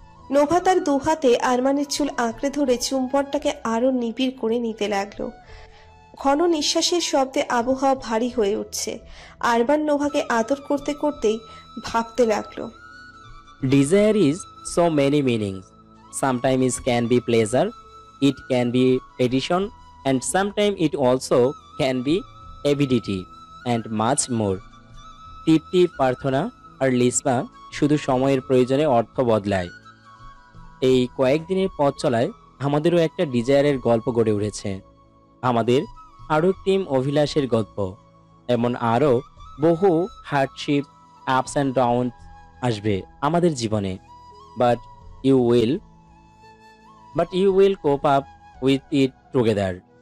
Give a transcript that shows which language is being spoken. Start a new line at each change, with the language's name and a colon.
Bangla: Nova তার দুহাতে আরমানের চুল আঁকড়ে ধরে চুম্বনটাকে আরো নিবিড় করে নিতে লাগলো। ঘন নিঃশ্বাসের শব্দে আবহাওয়া ভারী হয়ে উঠছে। আরমান নোভাকে আদর করতে করতেই ভাবতে লাগলো,
English: Desire is so many meanings. Sometimes it can be pleasure, it can be addition, and sometimes it also can be avidity and much more.
Bangla: তৃপ্তি, প্রার্থনা আর লিসবা শুধু সময়ের প্রয়োজনে অর্থ বদলায়। এই কয়েকদিনের পথ চলায় আমাদেরও একটা ডিজায়ারের গল্প গড়ে উঠেছে, আমাদের আরও টিম অভিলাষের গল্প। এমন আরও বহু হার্ডশিপ, আপস অ্যান্ড ডাউন আসবে আমাদের জীবনে,
English: But you will cope up with it together.